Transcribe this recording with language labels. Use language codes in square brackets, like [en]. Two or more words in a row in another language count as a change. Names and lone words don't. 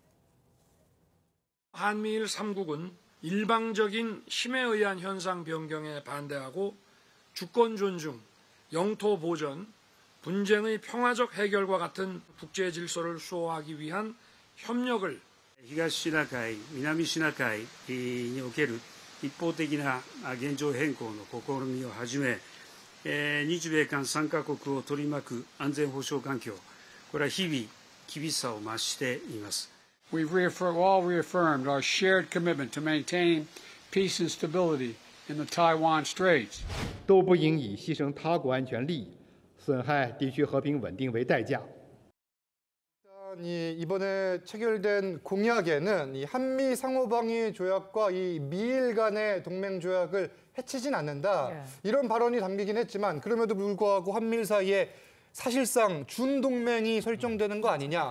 [ko] 한미일 3국은 일방적인 힘에 의한 현상 변경에 반대하고 주권 존중, 영토 보전, 분쟁의 평화적 해결과 같은 국제 질서를 수호하기 위한 협력을 [ja] 東シナ海、南シナ海における一方的な現状変更の試みをはじめ、日米韓3カ国を取り巻く安全保障環境、これは日々厳しさを増しています。 [en] We've all reaffirmed our shared commitment to maintain peace and stability in the Taiwan Straits. [zh] 都不应以牺牲他国安全利益、损害地区和平稳定为代价。 [ko] 이번에 체결된 공약에는 이 한미 상호방위 조약과 이 미일 간의 동맹 조약을 해치진 않는다. 예. 이런 발언이 담기긴 했지만 그럼에도 불구하고 한미일 사이에 사실상 준동맹이 설정되는 거 아니냐.